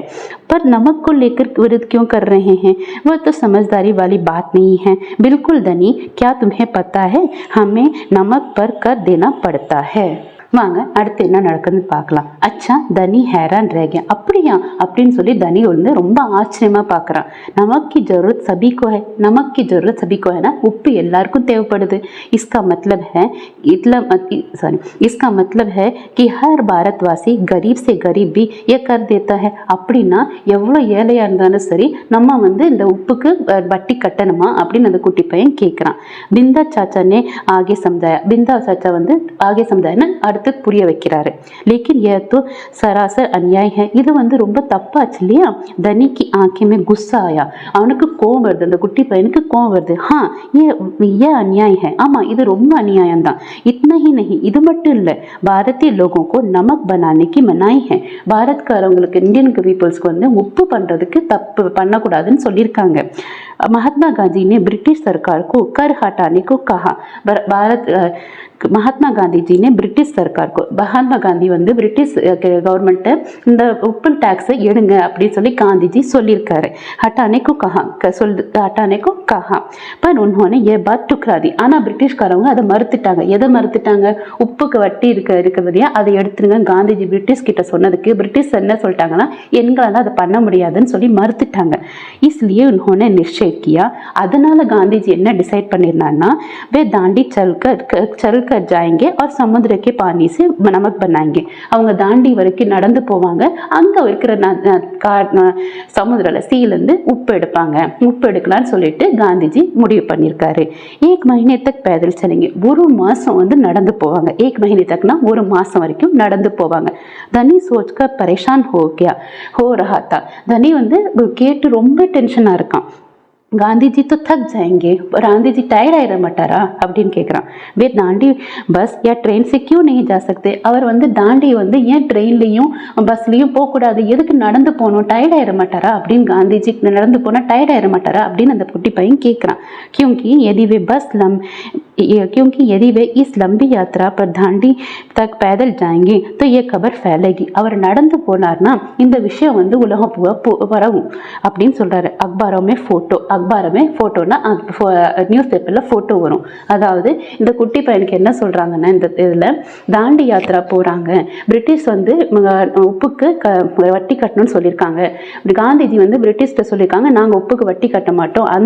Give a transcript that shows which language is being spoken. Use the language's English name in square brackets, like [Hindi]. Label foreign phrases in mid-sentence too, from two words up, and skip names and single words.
[Hindi] पर नमक को लेकर विरोध क्यों कर रहे हैं? वह तो समझदारी वाली बात नहीं है। बिल्कुल धनी, क्या तुम्हें पता है हमें नमक पर कर देना पड़ता है। [Tamil] வாங்க அடுத்து என்ன நடக்குதுன்னு பார்க்கலாம்। [Hindi] அச்சா, தனி हैरान रह गया। [Tamil] அப்படியா அப்படின்னு சொல்லி தனி வந்து ரொம்ப ஆச்சரியமா பார்க்கறான்। [Hindi] नमक की जरूरत सभी को है, नमक की जरूरत सभी को है ना, [Tamil] உப்பு எல்லாருக்கும் தேவைப்படுது। [Hindi] इसका मतलब है कि हर भारतवासी गरीब से गरीब भी ये कर देता है। [Tamil] அப்படின்னா எவ்வளவு ஏழையா இருந்தாலும் சரி நம்ம வந்து இந்த உப்புக்கு வட்டி கட்டணுமா அப்படின்னு அந்த குட்டி பையன் கேட்கறான்। [Hindi] बिंदा चाचा ने आगे समझाया। [Tamil] बिंदा चाचा வந்து [Hindi] आगे समझाया [Tamil] அடுத்து புரிய வைக்கிறாரு। [Hindi] लेकिन यह तो सरासर अन्याय है, [Tamil] இது வந்து ரொம்ப தப்பாச்சு இல்லையா? [Hindi] தனி की आंखें में गुस्सा आया। [Tamil] அவனுக்கு கோவம் வருது, அந்த குட்டி பையனுக்கு கோவம் வருது। [Hindi] ये अन्याय है, [Tamil] ஆமா இது ரொம்ப அநியாயம் தான்। [Hindi] इतना ही नहीं, [Tamil] இது மட்டும் இல்ல, [Hindi] भारतीय लोगों को नमक बनाने की मनाही है। [Tamil] பாரத்காரங்களுக்கு [English] Indian peoples [Tamil] வந்து உப்பு பண்றதுக்கு தப்பு பண்ணக்கூடாதுன்னு சொல்லியிருக்காங்க। [Hindi] महात्मा गांधी ने ब्रिटिश सरकार को कर हटाने को कहा। महात्मा गांधी जी ने ब्रिटिश सरकार को, महात्मा गांधी [Tamil] வந்து [English] British government [Tamil] இந்த உப்பு டாக்ஸை எடுங்க அப்படின்னு சொல்லி காந்திஜி சொல்லியிருக்காரு। [Hindi] हटाने को कहा पर उन्होंने ये बात ठुकरा दी। [Tamil] ஆனா பிரிட்டிஷ்காரவங்க அதை மறுத்துட்டாங்க। எதை மறுத்துட்டாங்க? உப்புக்கு வட்டி இருக்கிறதையா அதை எடுத்துருங்க। காந்திஜி பிரிட்டிஷ் கிட்ட சொன்னதுக்கு பிரிட்டிஷ் என்ன சொல்லிட்டாங்கன்னா எங்களால அதை பண்ண முடியாதுன்னு சொல்லி மறுத்துட்டாங்க। [Hindi] इसलिए उन्होंने निश्चय निश्चय किया [Tamil] அதனால காந்திஜி என்ன டிசைட் பண்ணிருந்தாருன்னா [Hindi] वे दांडी चल कर जाएंगे और समुद्र के पानी से नमक बनाएंगे [Tamil] அவங்க தாண்டி வரைக்கும் நடந்து போவாங்க அங்க இருக்கிற சமுத்திரல சீல இருந்து உப்பு எடுப்பாங்க உப்பு எடுக்கலாம்னு சொல்லிட்டு காந்திஜி முடிவு பண்ணிருக்காரு [Hindi] एक महीने तक पैदल चलेंगे [Tamil] ஒரு மாசம் வந்து நடந்து போவாங்க [Hindi] एक महीने [Tamil] तकனா ஒரு மாசம் வரைக்கும் நடந்து போவாங்க [Hindi] धनी सोचकर परेशान हो रहा था [Tamil] धनी வந்து கேட்டு ரொம்ப டென்ஷனா இருக்கான் [Hindi] गांधी जी तो थक जाएंगे और गांधी जी [Tamil] टायर्ड ஆயிட மாட்டாரா அப்படின்னு கேட்குறான் [Hindi] वे दांडी बस या ट्रेन से क्यों नहीं जा सकते [Tamil] அவர் வந்து தாண்டி வந்து ஏன் ட்ரெயின்லையும் பஸ்லையும் போகக்கூடாது எதுக்கு நடந்து போகணும் டயர்ட் ஆயிட மாட்டாரா அப்படின்னு காந்திஜி நடந்து போனால் டயர்ட் ஆயிட மாட்டாரா அப்படின்னு அந்த குட்டி பையன் கேட்குறான் क्योंकि [Hindi] यदि वे इस लंबी यात्रा पर दांडी तक पैदल जाएंगे तो ये खबर फैलेगी [Tamil] அவர் நடந்து போனார்னா இந்த விஷயம் வந்து உலகம் பரவும் அப்படின்னு சொல்றாரு அக்பாரமே ஃபோட்டோனா [English] news paper [Tamil] ஃபோட்டோ வரும் அதாவது இந்த குட்டி பையனுக்கு என்ன சொல்கிறாங்கன்னா இந்த இதில் தாண்டி யாத்திரா போகிறாங்க பிரிட்டிஷ் வந்து உப்புக்கு வட்டி கட்டணும்னு சொல்லியிருக்காங்க காந்திஜி வந்து பிரிட்டிஷ்கிட்ட சொல்லியிருக்காங்க நாங்கள் உப்புக்கு வட்டி கட்ட மாட்டோம் அந்த